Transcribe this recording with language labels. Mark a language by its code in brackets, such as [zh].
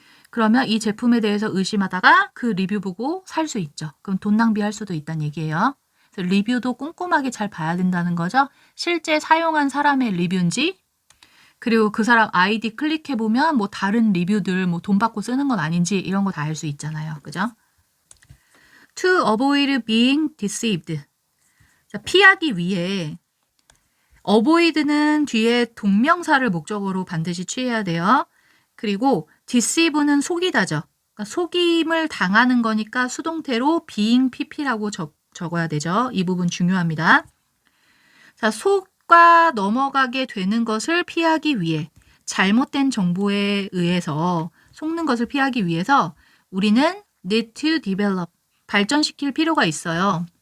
[ko] 그러면 이 제품에 대해서 의심하다가 그 리뷰 보고 살 수 있죠. 그럼 돈 낭비할 수도 있다는 얘기예요. 그래서 리뷰도 꼼꼼하게 잘 봐야 된다는 거죠. 실제 사용한 사람의 리뷰인지 그리고 그 사람 아이디 클릭해보면 뭐 다른 리뷰들 뭐 돈 받고 쓰는 건 아닌지 이런 거 다 알 수 있잖아요. 그죠? [en] To avoid being deceived. [ko] 자, 피하기 위해 avoid는 뒤에 동명사를 목적어로 반드시 취해야 돼요. 그리고 deceive는 속이다죠. 그러니까 속임을 당하는 거니까 수동태로 being pp라고 적어야 되죠. 이 부분 중요합니다. 자, 속과 넘어가게 되는 것을 피하기 위해 잘못된 정보에 의해서 속는 것을 피하기 위해서 우리는 [en] need to develop [ko] 발전시킬 필요가 있어요.